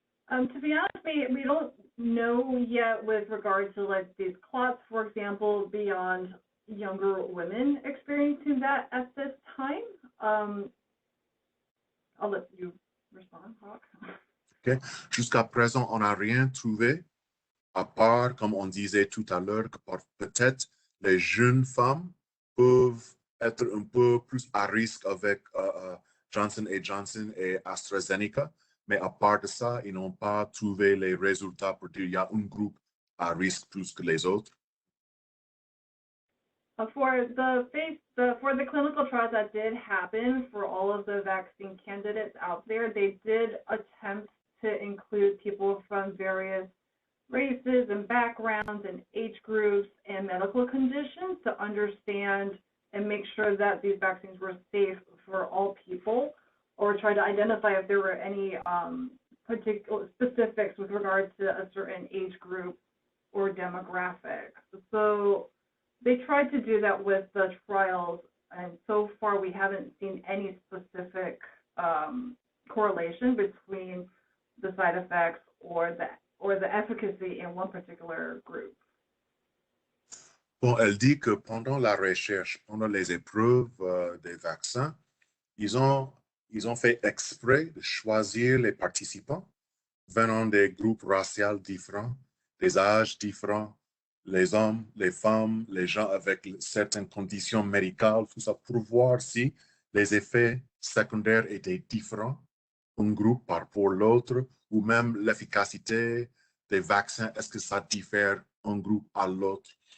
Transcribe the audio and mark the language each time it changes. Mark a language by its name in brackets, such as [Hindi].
[English] To be honest, we don't know yet with regard to like these clots, for example, beyond younger women experiencing that at this time. I'll let you respond, Hawk. Okay. [French] Jusqu'à présent, on n'a rien trouvé, à part, comme on disait tout à l'heure, que peut-être les jeunes femmes peuvent être un peu plus à risque avec Johnson & Johnson et AstraZeneca. Mais à part de ça, ils n'ont pas trouvé les résultats pour dire qu'il y a un groupe à risque plus que les autres. [English] For the clinical trials that did happen for all of the vaccine candidates out there, they did attempt to include people from various races and backgrounds and age groups and medical conditions to understand and make sure that these vaccines were safe for all people, or try to identify if there were any particular specifics with regard to a certain age group or demographic. So they tried to do that with the trials, and so far we haven't seen any specific correlation between the side effects or the efficacy in one particular group. [French] Bon, elle dit que pendant la recherche, pendant les épreuves des vaccins, ils ont fait exprès de choisir les participants venant des groupes raciaux différents, des âges différents, les hommes, les femmes, les gens avec certaines conditions médicales, tout ça, pour voir si les effets secondaires étaient différents, un groupe par rapport à l'autre, ou même l'efficacité des vaccins, est-ce que ça diffère un groupe à l'autre.